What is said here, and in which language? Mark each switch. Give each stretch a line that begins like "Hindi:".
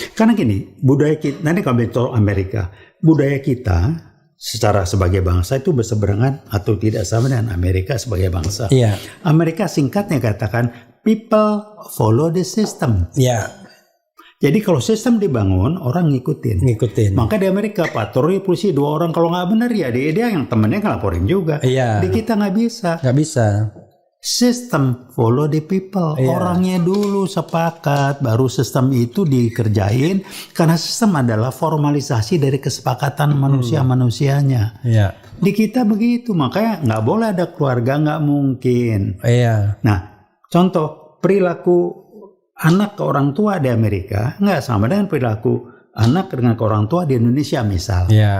Indonesian: Karena gini, budaya kita, nanti kalau bicara Amerika, budaya kita secara sebagai bangsa itu berseberangan atau tidak sama dengan Amerika sebagai bangsa. Amerika singkatnya katakan,
English: people follow the system.
Indonesian: Jadi kalau sistem dibangun, orang ngikutin. Maka di Amerika patroli polisi 2 orang, kalau nggak benar ya dia yang temennya ngelaporin juga. Di kita nggak bisa.
English: Sistem follow the people.
Indonesian: Orangnya dulu sepakat, baru sistem itu dikerjain. Karena sistem adalah formalisasi dari kesepakatan manusia-manusianya. Di kita begitu, makanya nggak boleh ada keluarga, nggak mungkin. Nah, contoh perilaku anak ke orang tua di Amerika nggak sama dengan perilaku anak dengan ke orang tua di Indonesia misal.